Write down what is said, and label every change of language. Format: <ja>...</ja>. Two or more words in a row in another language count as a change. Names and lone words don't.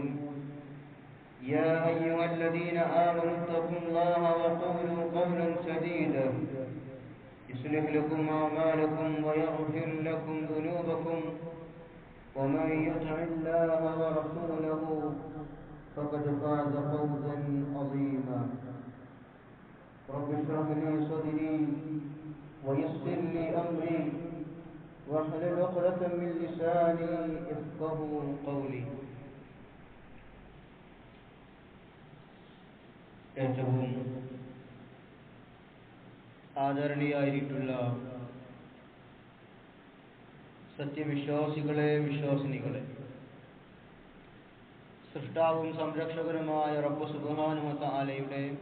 <ar>يا أيها الذين آمنوا اتقوا الله وقولوا قولا سديدا يصلح لكم أعمالكم ويغفر لكم ذنوبكم ومن يطع الله ورسوله فقد فاز فوزا عظيما. رب اشرح لي صدري ويسر لي أمري واحلل عقدة من لساني يفقهوا قولي.</ar> <ml>ഏറ്റവും ആദരണീയായിട്ടുള്ള സത്യവിശ്വാസികളെ, വിശ്വാസിനികളെ, സൃഷ്ടാവും സംരക്ഷകനുമായ റബ്ബ്</ml> <ar>سبحانه و تعالى</ar>